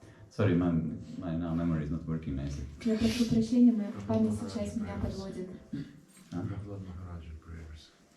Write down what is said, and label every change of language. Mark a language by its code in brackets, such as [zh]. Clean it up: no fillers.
[en] Sorry, my now memory is not working nicely. [ru] Я прошу прощения, моя память сейчас меня подводит. [en] Prabhupada Maharaja prayers.